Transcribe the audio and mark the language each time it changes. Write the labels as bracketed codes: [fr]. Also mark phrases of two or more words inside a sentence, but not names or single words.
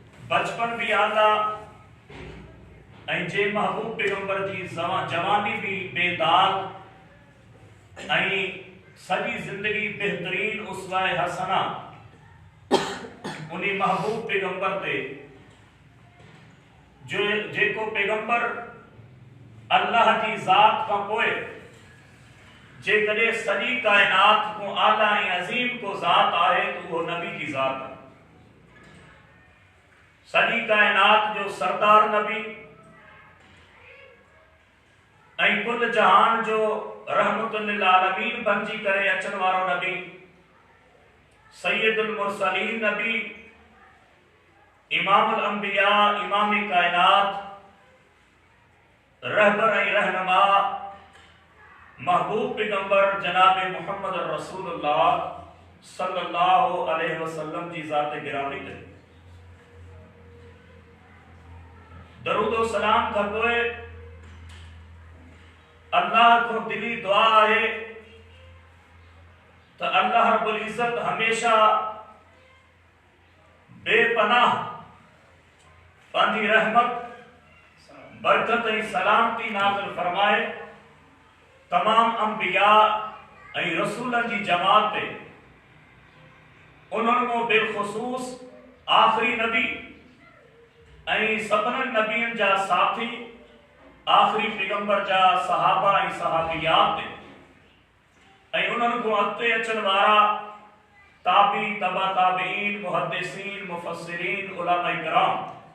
[sd] बचपन भी आला ऐं जे महबूब पैगंबर जी जवानी भी बेदाग ऐं सॼी ज़िंदगी बेहतरीन उसवाए हसना उन्हीं महबूब पैगंबर ते जो जेको पैगंबर [hi] अल्लाह की ज़ात का [sd] पोए जेकॾहिं सॼी कायनात को आला ऐं अज़ीम को ज़ात आहे [hi] तो वो नबी की ज़ात है। [sd] सॼी कायनात जो सरदार नबी ऐं कुल जहान जो रहमतुल लिल आलमीन बणजी करे अचण वारो नबी सैयदुल मुरसलीन नबी इमामुल अंबिया इमाम कायनात रहबर ऐं रहनुमा महबूब पैगंबर जनाब मुहम्मद रसूलुल्लाह [ar] صلى الله عليه وسلم [sd] जी ज़ात गिरामी ते [hi] दरूद और सलाम [sd] था पोए अल्लाह को दिली दुआ है तो अल्लाह रब्बुल इज्जत हमेशा बेपनाह पांजी रहमत बरकत ऐं सलामती नाज़िल फरमाए तमाम अंबिया ऐं रसूलन जी जमात पे उन्हनि में बिलखुसूस आखिरी नबी ऐं सभिनी नबियन जा साथी आखिरी पैगंबर जा सहाबा ऐं सहाबियात ऐं उन्हनि को अॻिते अचण वारा ताबी तबा ताबीन मुहद्दिसीन मुफस्सिरीन उलमा किराम